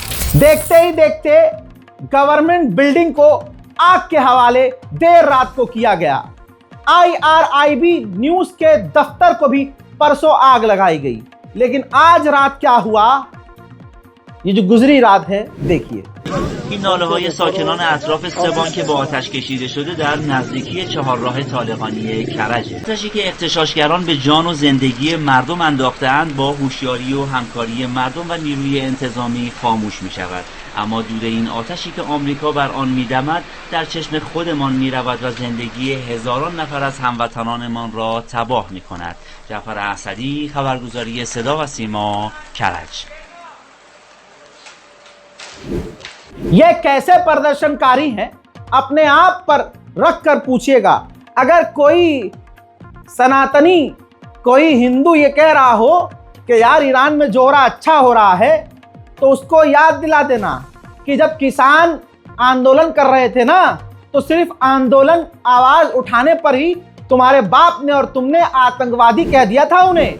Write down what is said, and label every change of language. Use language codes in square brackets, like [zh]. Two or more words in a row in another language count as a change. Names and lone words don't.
[hi] देखते ही देखते [en] government building [hi] को आग के हवाले देर रात को किया गया। IRIB न्यूज के दफ्तर को भी परसों आग लगाई गई। लेकिन आज रात क्या हुआ, ये जो गुजरी रात है, देखिए। [fa] این ناله‌های ساکنان اطراف سه بانک با آتش کشیده شده در نزدیکی چهارراه طالقانی کرجه. آتشی که اغتشاشگران به جان و زندگی مردم انداخته‌اند با هوشیاری و همکاری مردم و نیروی انتظامی خاموش می‌شود. اما دود این آتشی که آمریکا بر آن می‌دمد در چشم خودمان می‌رود و زندگی هزاران نفر از هموطنانمان را تباه می‌کند. جعفر اسدی، خبرگزاری صدا و سیما، کرج. [hi] ये कैसे प्रदर्शनकारी हैं, अपने आप पर रख कर पूछिएगा। अगर कोई सनातनी, कोई हिंदू ये कह रहा हो कि यार ईरान में जोरा अच्छा हो रहा है, तो उसको याद दिला देना कि जब किसान आंदोलन कर रहे थे ना, तो सिर्फ आंदोलन आवाज उठाने पर ही तुम्हारे बाप ने और तुमने आतंकवादी कह दिया था उन्हें।